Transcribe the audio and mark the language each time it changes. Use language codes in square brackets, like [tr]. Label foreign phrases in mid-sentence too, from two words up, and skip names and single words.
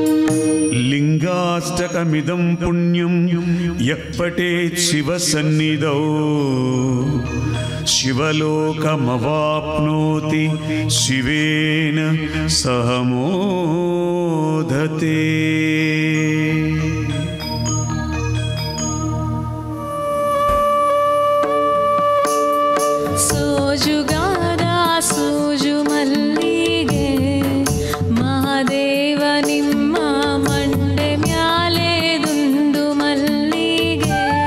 [sa] लिङ्गाष्टकमिदं पुण्यं यः पठेत् शिवसन्निधौ शिवलोकमवाप्नोति शिवेन सह मोदते। [kn] ಸೋಜುಗಾದ ಸೋಜು ಮಲ್ಲಿಗೆ ಮಹಾದೇವ ನಿಮ್ಮ ಮಂಡೆ ಮ್ಯಾಲೆ ದುಂಡು ಮಲ್ಲಿಗೆ